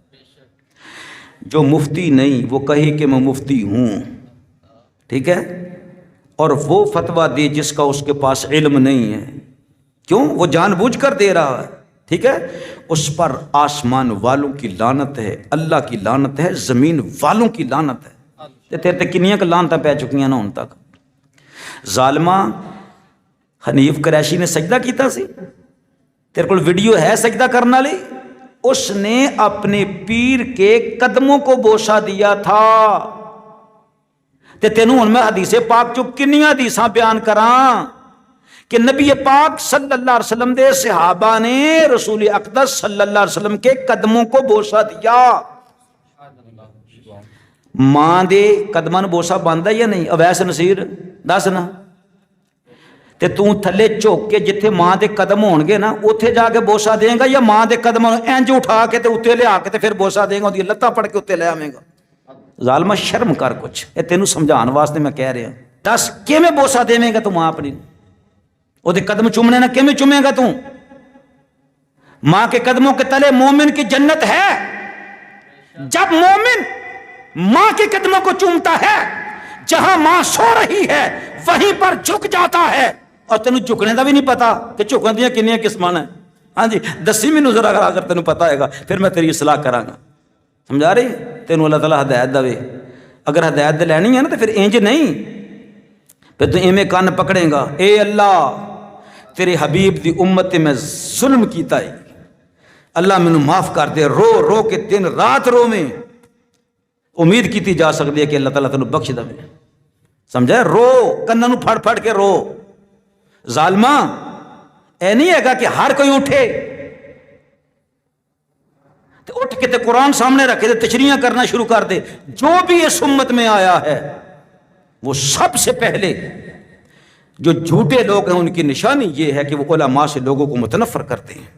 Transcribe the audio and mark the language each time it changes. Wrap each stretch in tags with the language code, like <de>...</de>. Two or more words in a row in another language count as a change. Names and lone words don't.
<ur>جو مفتی نہیں وہ کہے کہ میں مفتی ہوں، ٹھیک ہے، اور وہ فتویٰ دے جس کا اس کے پاس علم نہیں ہے، کیوں؟ وہ جان بوجھ کر دے رہا ہے، ٹھیک ہے، اس پر آسمان والوں کی لعنت ہے، اللہ کی لعنت ہے، زمین والوں کی لعنت ہے۔</ur> <pa>تیرے تے کنیاں کہ لعنتاں پہ چکیاں نا ہن تک۔ ظالمہ، حنیف قریشی نے سجدہ کیتا سی، تیرے کول ویڈیو ہے سجدہ کرنے والی؟</pa> <ur>اس نے اپنے پیر کے قدموں کو بوسہ دیا تھا۔</ur> <pa>تے تینوں ہن میں حدیث پاک چوں کنیاں حدیثاں بیان کراں کہ نبی پاک</pa> <ar>صلی اللہ علیہ وسلم</ar> <pa>دے صحابہ نے رسول اقدس</pa> <ar>صلی اللہ علیہ وسلم</ar> <ur>کے قدموں کو بوسہ دیا۔</ur> <pa>ماں دے قدماں نوں بوسہ بندا یا نہیں؟ اویس نصیر دس نا، تے تو تھلے جھک کے جتھے ماں دے قدم ہون گے نا اوتھے جا کے بوسہ دیں گا، یا ماں دے قدماں نوں انج اٹھا کے تے اوتے لے آ کے تے پھر بوسہ دیں گا، اودی لتاں پڑ کے اوتے لے آویں گا؟ ظالمہ شرم کر کچھ، اے تینوں سمجھان واسطے میں کہہ رہا۔ دس کیویں بوسہ دیویں گا تو ماں اپنی؟ وہ قدم چومنے نہ کیویں چومے گا تو؟</pa> <ur>ماں کے قدموں کے تلے مومن کی جنت ہے۔ جب مومن ماں کے قدموں کو چومتا ہے، جہاں ماں سو رہی ہے وہیں پر جھک جاتا ہے، اور</ur> <pa>تینوں جھکنے دا بھی نہیں پتا کہ جھکن دیاں کنیاں قسمان ہیں۔ ہاں جی دسی مینوں ذرا، اگر تینوں پتا ہے گا پھر میں تیری اصلاح کراں گا۔</pa> <ur>سمجھا رہی؟</ur> <pa>تینوں اللہ تعالیٰ ہدایت دے، اگر ہدایت دے لینی ہے نا تو پھر انج نہیں، پھر تو ایویں کان پکڑے گا، اے اللہ تیرے حبیب دی امت میں ظلم کیتا ہے، اللہ مینوں معاف کر دے۔ رو رو کے دن رات رو میں امید کیتی جا سکتی ہے کہ اللہ تعالیٰ تینوں بخش دے، سمجھا؟ رو کناں نوں پھڑ پھڑ کے رو۔ ظالما اے نہیں ہے گا کہ ہر کوئی اٹھے تو اٹھ کے تے قرآن سامنے رکھے تے تشریحاں کرنا شروع کر دے۔</pa> <ur>جو بھی اس امت میں آیا ہے وہ سب سے پہلے جو جھوٹے لوگ ہیں ان کی نشانی یہ ہے کہ وہ علماء سے لوگوں کو متنفر کرتے ہیں،</ur>